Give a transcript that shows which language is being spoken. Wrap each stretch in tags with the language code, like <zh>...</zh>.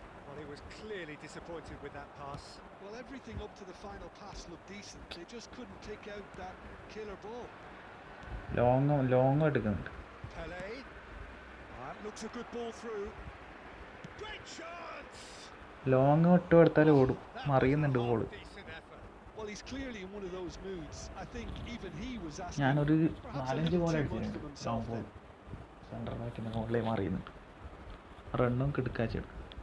<en>Well, he was clearly disappointed with that pass. Well, everything up to the final pass looked decent. They just couldn't take out that killer ball.</en> <ml>Long എടുക്കുന്നുണ്ട്</ml> <en>Pele. Looks a good ball through. Great chance.</en> <ml>Long ഇട്ട് കൊടുത്താൽ ഓടും മറിയുന്നുണ്ട് ball</ml> <en>Well, he's clearly in one of those moods. I think even he was asking.</en> <ml>ഞാനൊരു 4-5 ball അടിച്ചിട്ടുണ്ട് long ball centre ബാക്കിൻ്റെ ബോളിലേ മറിയുന്നുണ്ട് റണ്ണും കിടക്കാച്ചെടുക്കും</ml>